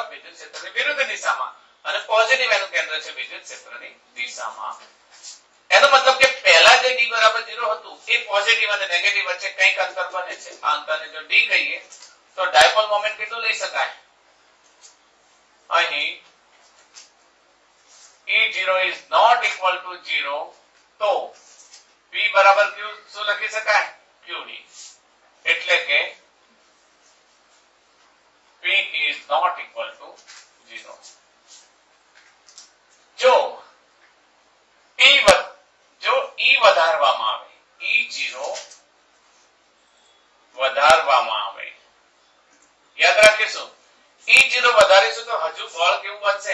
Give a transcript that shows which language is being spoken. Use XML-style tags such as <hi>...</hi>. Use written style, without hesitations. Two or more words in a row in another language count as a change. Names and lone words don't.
<gu>વિદ્યુત ક્ષેત્રની વિરુદ્ધ દિશામાં. અને પોઝિટિવ એનું કેન્દ્ર છે વિદ્યુત ક્ષેત્રની દિશામાં. એનો મતલબ કે પહેલા જે D બરાબર 0 હતું એ પોઝિટિવ અને નેગેટિવ વચ્ચે કંઈક અંતર બને છે. આ અંતરને જો D કહીએ તો</gu> <en>dipole moment</en> <gu>કેટલું લઈ શકાય? અહીં</gu> <en>E0 is not equal to 0</en> <gu>તો P બરાબર Q શું લખી શકાય? QD. એટલે કે</gu> <en>P is not equal to 0.</en> <gu>જો E વધારવામાં આવે, E0 વધારવામાં આવે, યાદ રાખીશું E0 વધારીશું તો હજુ બળ કેવું બનશે?</gu>